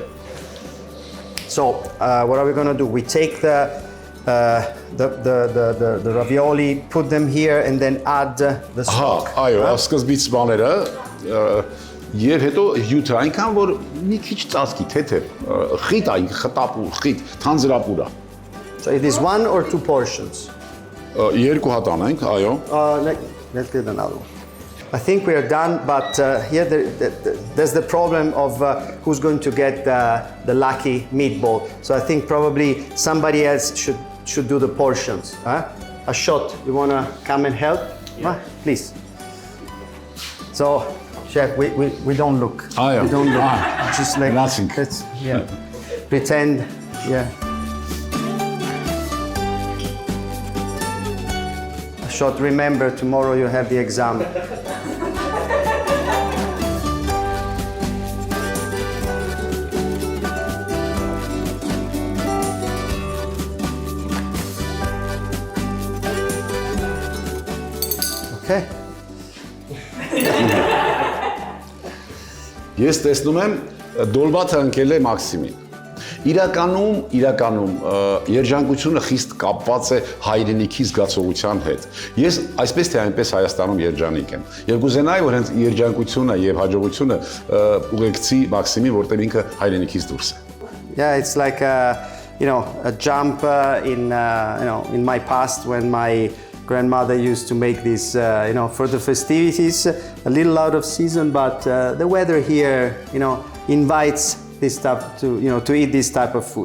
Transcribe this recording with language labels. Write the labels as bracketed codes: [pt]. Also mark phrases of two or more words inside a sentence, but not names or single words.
[en] So, what are we going to do? We take the ravioli, put them here, and then add the stock. [hy] Այո, սկզբից բաները եւ հետո հյութը այնքան որ մի քիչ ծածկի թեթև խիտ այն խտապուր խիտ թանձրապուր է [en] So it is 1 or 2 portions. [hy] Երկու հատ անենք, այո։ [en] Let's get another one. I think we are done, but here there's the problem of who's going to get the lucky meatball. So I think probably somebody else should do the portions. Huh? A shot. You want to come and help? Yeah. Please. So, chef, we don't look. Yeah. We don't look. Just like nothing. Let's pretend. Yeah. A shot. Remember, tomorrow you have the exam. Okay. [hy] Ես տեսնում եմ դոլբաթը ընկել է Մաքսիմին։ Իրականում երջանկությունը խիստ կապված է հայրենիքի զգացողության հետ։ Ես այսպես թե այնպես Հայաստանում երջանիկ եմ։ Եվ կուզենայի, որ հենց երջանկությունը եւ հաջողությունը ուղեկցի Մաքսիմին, որտեղ ինքը հայրենիքից դուրս է։ [en] Yeah, it's like a jump in my past when my grandmother used to make this, for the festivities, a little out of season, but the weather here, invites this stuff to eat this type of food.